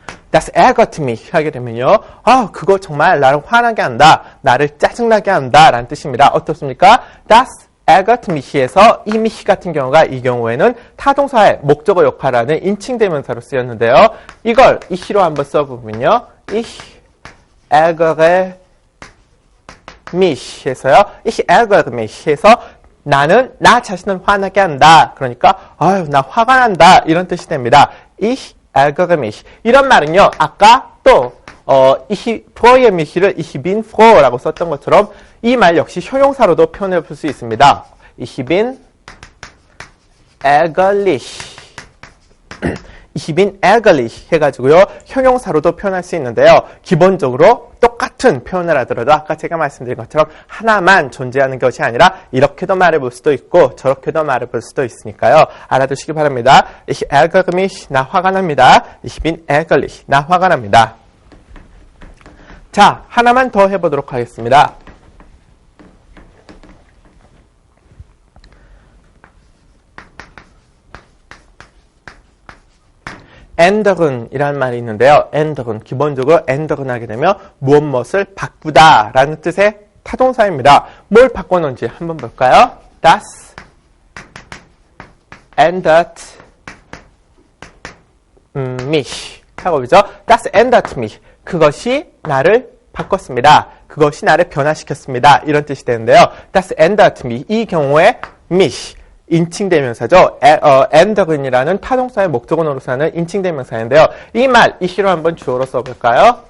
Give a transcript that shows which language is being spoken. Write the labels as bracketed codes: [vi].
[de] Das ärgert mich [ko] 하게 되면요. 그거 정말 나를 화나게 한다. 나를 짜증나게 한다. 라는 뜻입니다. 어떻습니까? [de] Das ärgert mich [ko] 에서 이 mich 같은 경우가 이 경우에는 타동사의 목적어 역할을 하는 인칭대명사로 쓰였는데요. 이걸 ich로 한번 써보면요. [de] Ich ärgere mich [ko] 해서요. [de] Ich ärgere mich [ko] 해서 나는 나 자신을 화나게 한다. 그러니까 나 화가 난다. 이런 뜻이 됩니다. [de] Ich ärgere mich. [ko] 이런 말은요. 아까 또 [de] ich freue mich [ko] 를 [de] ich bin froh [ko] 라고 썼던 것처럼 이 말 역시 형용사로도 표현해 볼 수 있습니다. [de] Ich bin ärgerlich. ich bin ärgerlich [ko] 해가지고요. 형용사로도 표현할 수 있는데요. 기본적으로 똑같은 표현을 하더라도 아까 제가 말씀드린 것처럼 하나만 존재하는 것이 아니라 이렇게도 말해볼 수도 있고 저렇게도 말해볼 수도 있으니까요. 알아두시기 바랍니다. [de] Ich ärgere mich, [ko] 나 화가 납니다. [de] Ich bin ärgerlich, [ko] 나 화가 납니다. 자, 하나만 더 해보도록 하겠습니다. ändern 이라는 말이 있는데요. ändern, 기본적으로 ändern 하게 되면 무엇을 바꾸다 라는 뜻의 타동사입니다. 뭘 바꿔놓은지 한번 볼까요? [de] Das ändert mich [ko] 하고 그죠? [de] Das ändert mich. [ko] 그것이 나를 바꿨습니다. 그것이 나를 변화시켰습니다. 이런 뜻이 되는데요. [de] Das ändert mich. [ko] 이 경우에 mich. 인칭대명사죠. änderen이라는 타동사의 목적어 노릇을 하는 인칭대명사인데요. 이 말, ich로 한번 주어로 써볼까요?